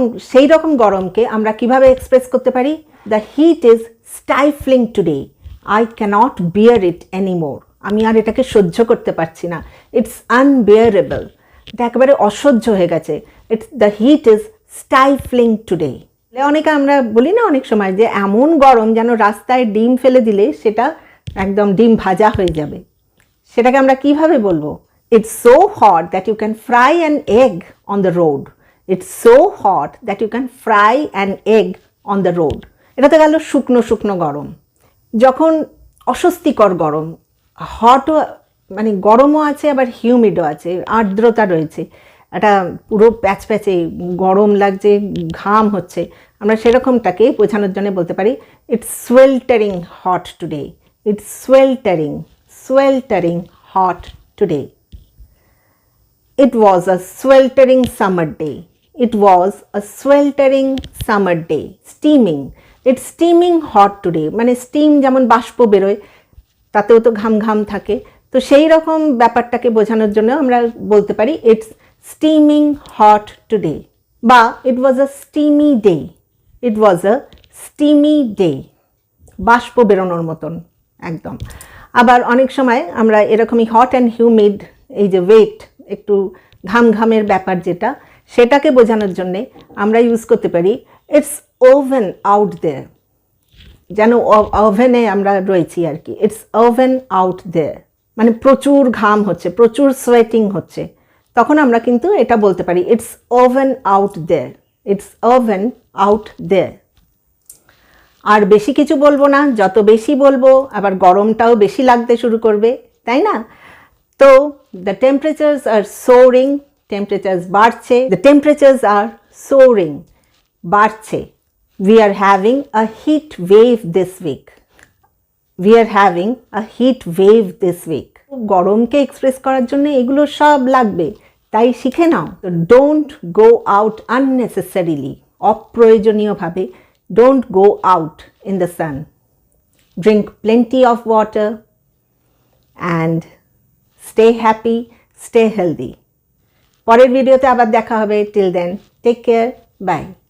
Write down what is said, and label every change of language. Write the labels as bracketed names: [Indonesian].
[Bangla] সেই রকম গরমকে আমরা কিভাবে এক্সপ্রেস করতে পারি, [English] the heat is stifling today, I cannot bear it anymore, [Bangla] আমি আর এটাকে সহ্য করতে পারছি না, [English] it's unbearable, [Bangla] এটা একেবারে অসহ্য হয়ে গেছে, [English] It's the heat is stifling today. [Bangla] অনেকে আমরা বলি না অনেক সময় যে এমন গরম যেন রাস্তায় ডিম ফেলে দিলে সেটা একদম ডিম ভাজা হয়ে যাবে, সেটাকে আমরা কিভাবে বলবো, [English] it's so hot that you can fry an egg on the road. It's so hot that you can fry an egg on the road. [Bangla] এটা তো গেল শুকনো শুকনো গরম। যখন অস্বস্তিকর গরম, হটও মানে গরমও আছে আবার হিউমিডও আছে, আর্দ্রতা রয়েছে, একটা পুরো প্যাচপ্যাচে গরম লাগছে, ঘাম হচ্ছে, আমরা সেরকমটাকে বোঝানোর জন্য বলতে পারি [English] it's sweltering hot today, [Bangla] it's সোয়েল্টারিং hot today. [English] It was a sweltering summer day. It was a sweltering summer day. Steaming. It's steaming hot today. [Bangla] মানে স্টিম যেমন বাষ্প বেরোয়, তাতেও তো ঘাম ঘাম থাকে, তো সেই রকম ব্যাপারটাকে বোঝানোর জন্য আমরা বলতে পারি [English] it's steaming hot today, [Bangla] বা [English] it was a steamy day, [Bangla] ইট ওয়াজ আ স্টিমি ডে, বাষ্প বেরোনোর মতন একদম। আবার অনেক সময় আমরা এরকমই [English] hot and humid, [Bangla] এই যে ওয়েট, একটু ঘামের ব্যাপার যেটা, সেটাকে বোঝানোর জন্যে আমরা ইউজ করতে পারি [English] it's oven out there, [Bangla] যেন ওভেনে আমরা রয়েছি আর কি, ইটস ওভেন আউট দেয়ার, মানে প্রচুর ঘাম হচ্ছে, প্রচুর সোয়েটিং হচ্ছে, তখন আমরা কিন্তু এটা বলতে পারি it's oven out there, it's oven out দেয়ার। আর বেশি কিছু বলবো না, যত বেশি বলবো আবার গরমটাও বেশি লাগতে শুরু করবে, তাই না? [English] তো the temperatures are soaring, temperatures বাড়ছে, the temperatures are soaring, বাড়ছে, we are having a heat wave this week, we are having a heat wave this week। [Bangla] গরমকে express করার জন্য এগুলো সব লাগবে, তাই শিখে নাও। [English] don't go out unnecessarily, [Bangla] অপ্রয়োজনীয়ভাবে [English] Don't go out in the sun, drink plenty of water and stay happy, stay healthy। [Bangla] পরের ভিডিওতে আবার দেখা হবে, [English] till then take care, bye।